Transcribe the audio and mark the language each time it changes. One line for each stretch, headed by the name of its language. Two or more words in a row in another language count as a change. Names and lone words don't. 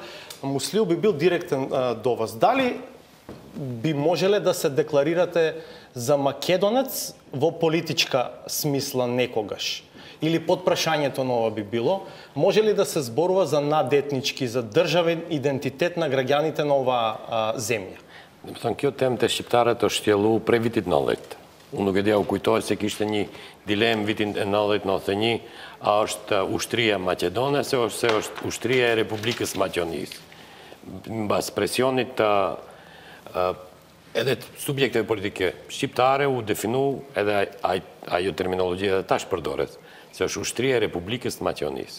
Macedonian: Муслиу би бил директен до вас. Дали би можеле да се декларирате за македонец во политичка смисла некогаш? Или подпрашањето на ова би било, може ли да се зборува за надетнички, за државен идентитет на граѓаните на оваа земја?
Albanian: Kjo temë të shqiptarët është tjellu prej vitit 90. Unë nuk e dia u kujtohet se kishte një dilemë vitin e 90-91, a është ushtria Maqedone, se është ushtria e Republikës Maqedonisë. Mbas presionit edhe subjekteve politike shqiptare u definu edhe ajo terminologjia edhe tash përdoret, se është ushtria e Republikës Maqedonisë.